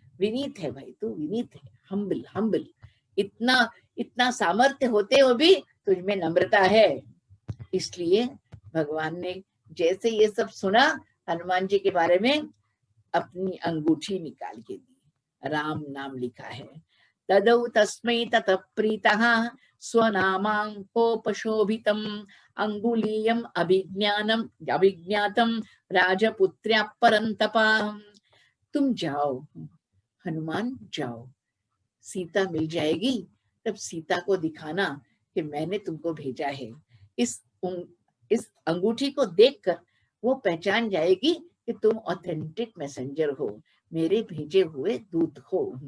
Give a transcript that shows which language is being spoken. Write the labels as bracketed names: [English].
[Hindi] विनीत है भाई, तू विनीत है, हम्बल हम्बल, इतना सामर्थ्य होते हुए भी तुझमें नम्रता है। इसलिए भगवान ने जैसे ये सब सुना हनुमान जी के बारे में, अपनी अंगूठी निकाल के दी, राम नाम लिखा है। [Sanskrit] तदौ तस्मै ततः प्रीतः स्वनामाङ्कोपशोभितम् अंगुलीयम् अभिज्ञातम् राजपुत्र्या परन्तपा। [Hindi] तुम जाओ हनुमान, जाओ, सीता मिल जाएगी, तब सीता को दिखाना कि मैंने तुमको भेजा है। इस अंगूठी को देखकर वो पहचान जाएगी कि तुम ऑथेंटिक मैसेंजर हो, मेरे भेजे हुए दूत हो।